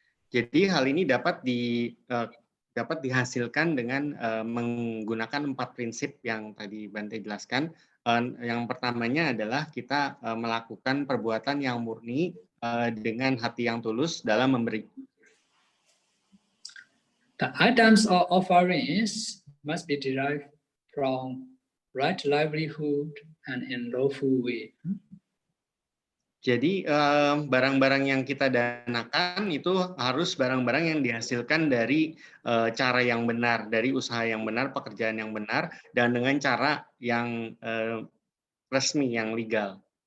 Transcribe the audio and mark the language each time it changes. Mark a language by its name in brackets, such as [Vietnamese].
[Indonesian] Jadi hal ini dapat dihasilkan dengan menggunakan 4 prinsip yang tadi Bante jelaskan. Yang pertamanya adalah kita melakukan perbuatan yang murni dengan hati yang tulus dalam memberi. [English] The items or offerings must be derived from right livelihood and in lawful way. [Indonesian] Jadi barang-barang yang kita danakan itu harus barang-barang yang dihasilkan dari cara yang benar, dari usaha yang benar, pekerjaan yang benar, dan dengan cara yang resmi, yang legal.